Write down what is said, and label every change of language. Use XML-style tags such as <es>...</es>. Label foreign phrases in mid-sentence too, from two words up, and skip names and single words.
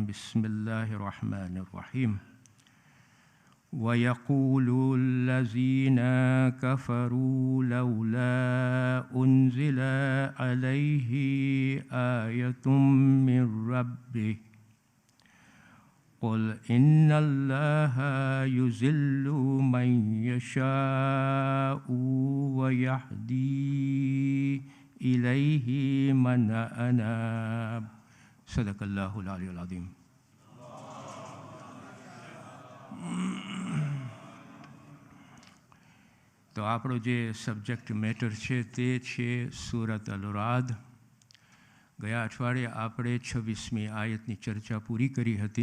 <ar>بسم الله الرحمن الرحيم ويقول الذين كفروا لولا أنزل عليه آية من ربه قل إن الله يضل من يشاء ويهدي إليه من أناب. صدق الله العلي العظيم.</ar> <gu>तो આપણો જે</gu> <en>subject matter</en> <gu>છે તે છે સૂરત અલ-રાદ। ગયા અઠવાડિયે આપણે 26મી આયતની ચર્ચા પૂરી કરી હતી।</gu>